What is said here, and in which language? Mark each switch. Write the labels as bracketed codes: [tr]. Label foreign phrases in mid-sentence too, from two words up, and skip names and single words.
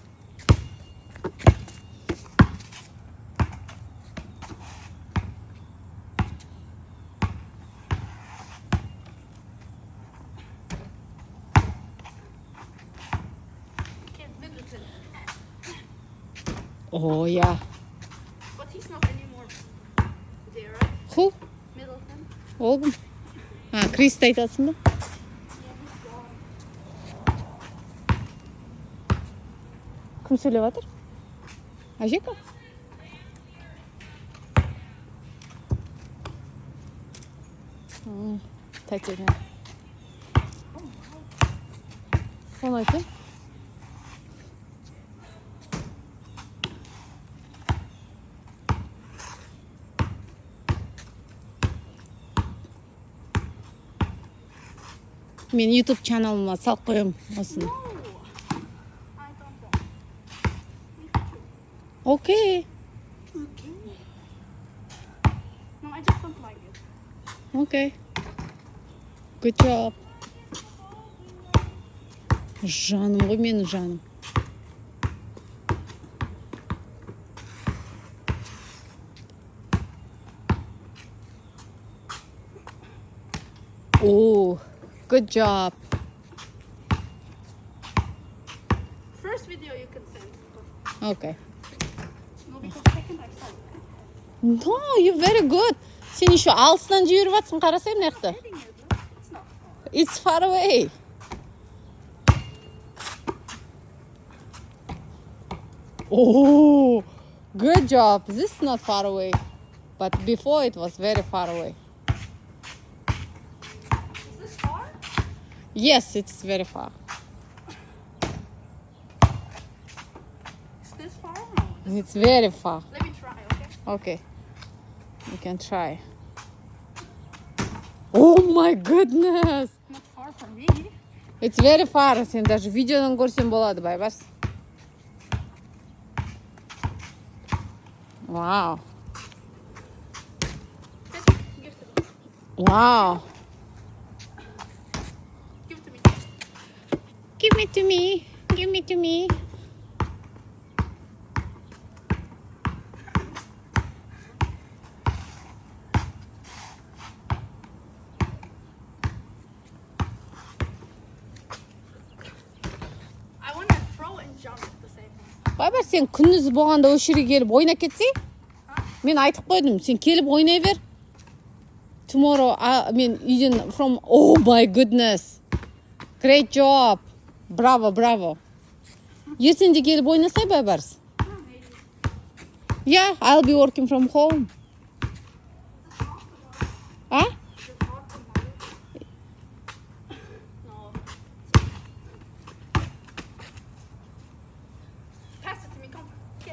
[en] Okay, Middleton. Oh, yeah. But he's not anymore there, right? Who? Middleton. [kk] Ол кім? Кристі айтасың ба? [en] Yeah, he's gone. [kk] Кім сөйлеп жатыр? Әжека? Тәтеме. Соны айтайын. Мен YouTube каналыма салып қоямын осыны. [en] No, I don't want. Okay. Okay. No, I just don't like it. Okay. Good job. [kk] Жаным ғой менің жаным. [en] Oh, good job. First video you can send. But Okay. no, because second I saw it. No, you're very good. [kk] Сен еще алыстан жіберіп жатсың, қарасай мына жақта. [en] Hitting it, look, it's not far. It's far away. Oh, good job. This is not far away. But before it was very far away. Is this far? Yes, it's very far. Is this far? No. It's very far. Let me try, okay? Okay. You can try. Oh my goodness. Not far from me. It's very far. [kk] Sen даже видеодан көрсем болады, байбарс. [en] Wow. Give it to me. Wow. Give it to me. Give me to me. Give me to me. I want to throw and jump at the same time. [kk] Байбар, сен күндіз болғанда осы жерге келіп ойнап кетсең, мен айтып қойдым, сен келіп ойнай бер. [en] Tomorrow, [kk] мен үйден [en] from... Oh my goodness. Great job. Bravo, bravo. [kk] Ертең де келіп ойнасай, байбарс. [en] Oh, maybe. Yeah, I'll be working from home. А? You're far from home. No. Pass it to me. Come. Get.